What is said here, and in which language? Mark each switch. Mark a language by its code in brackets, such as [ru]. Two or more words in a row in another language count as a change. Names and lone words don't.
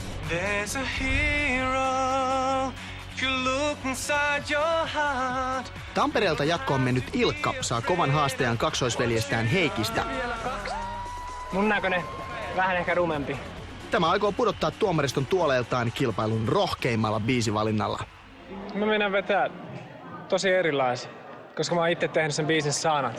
[en] There's a hero, if you look inside your heart. [fi] Tampereelta jatkoon mennyt Ilkka saa kovan haastajan kaksoisveljestään Heikistä. Mun näköinen, vähän ehkä rumempi. Tämä aikoo pudottaa tuomariston tuoleeltaan kilpailun rohkeimmalla biisivalinnalla. Mä menen vetää tosi erilaisia, koska mä oon itse tehnyt sen biisin sanat.